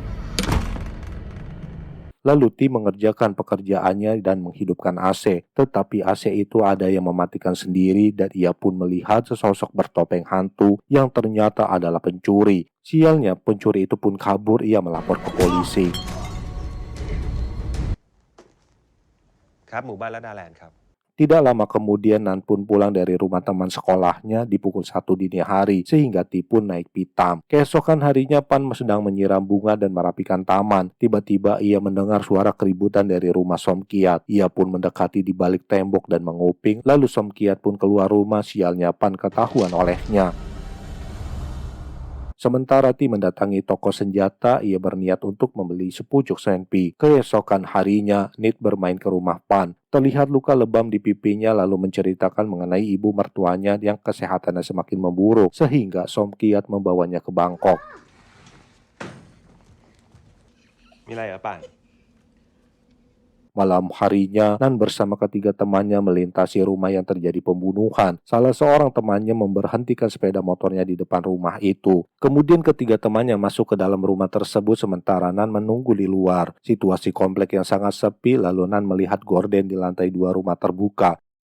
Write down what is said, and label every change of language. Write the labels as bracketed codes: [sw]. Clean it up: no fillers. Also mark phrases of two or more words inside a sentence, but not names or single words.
[id] Lalu Ti mengerjakan pekerjaannya dan menghidupkan AC. Tetapi AC itu ada yang mematikan sendiri dan ia pun melihat sesosok bertopeng hantu yang ternyata adalah pencuri. Sialnya, pencuri itu pun kabur, ia melapor ke polisi. [th] ครับหมู่บ้านละดาแลนด์ครับ [id] Tidak lama kemudian Nan pun pulang dari rumah teman sekolahnya di pukul 1 dini hari sehingga Ti pun naik pitam. Keesokan harinya Pan sedang menyiram bunga dan merapikan taman. Tiba-tiba ia mendengar suara keributan dari rumah Som Kiat. Ia pun mendekati di balik tembok dan menguping. Lalu Som Kiat pun keluar rumah, sialnya Pan ketahuan olehnya. Sementara Ti mendatangi toko senjata, ia berniat untuk membeli sepucuk senpi. Keesokan harinya, Nit bermain ke rumah Pan. Terlihat luka lebam di pipinya lalu menceritakan mengenai ibu mertuanya yang kesehatannya semakin memburuk sehingga Som Kiat membawanya ke Bangkok. [th] มีอะไรเหรอป่าน [id] Malam harinya, Nan bersama ketiga temannya melintasi rumah yang terjadi pembunuhan. Salah seorang temannya memberhentikan sepeda motornya di depan rumah itu. Kemudian ketiga temannya masuk ke dalam rumah tersebut sementara Nan menunggu di luar. Situasi komplek yang sangat sepi, lalu Nan melihat gorden di lantai 2 rumah terbuka.